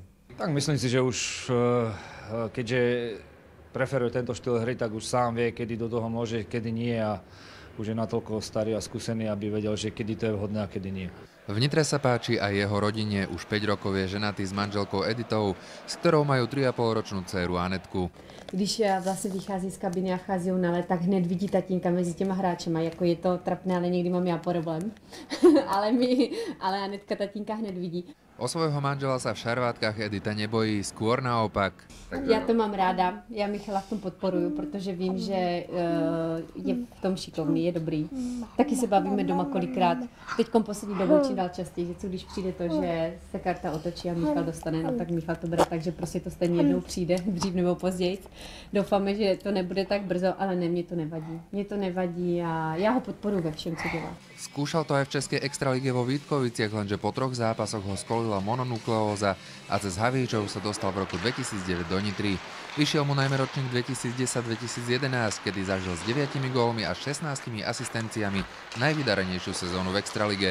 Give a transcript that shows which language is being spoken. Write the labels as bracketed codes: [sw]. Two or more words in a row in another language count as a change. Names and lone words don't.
[sk] Tak myslím si, že už keďže preferuje tento štýl hry, tak už sám vie, kedy do toho môže, kedy nie a už je natoľko starý a skúsený, aby vedel, že kedy to je vhodné a kedy nie. V Nitre sa páči aj jeho rodine. Už 5 rokov je ženatý s manželkou Editou, s ktorou majú 3,5-ročnú dceru Anetku. [cs] Když vlastně vychází z kabiny a vchází na let, tak hned vidí tatínka mezi těma hráčema. Jako je to trapné, ale někdy mám já problém. ale Anetka tatínka hned vidí. [sk] O svojho manžela sa v šarvátkach Edita nebojí, skôr naopak. [cs] Já to mám ráda, já Michala v tom podporuju, protože vím, že je v tom šikovný, je dobrý. Taky se bavíme doma kolikrát. Teďkom poslední dobou čím dál častěji, že co když přijde to, že se karta otočí a Michal dostane, no tak Michal to bere tak, že prostě to stejně jednou přijde, dřív nebo později. Doufáme, že to nebude tak brzo, ale ne, mně to nevadí. Mně to nevadí a já ho podporuju ve všem, co dělá. [sk] Skúšal to aj v Českej extralíge vo Vítkoviciach, lenže po 3 zápasoch ho skolila mononukleóza a cez Havíčov sa dostal v roku 2009 do Nitry. Vyšiel mu najmä ročník 2010-2011, kedy zažil s 9 gólmi a 16 asistenciami najvydarenejšiu sezónu v extralíge.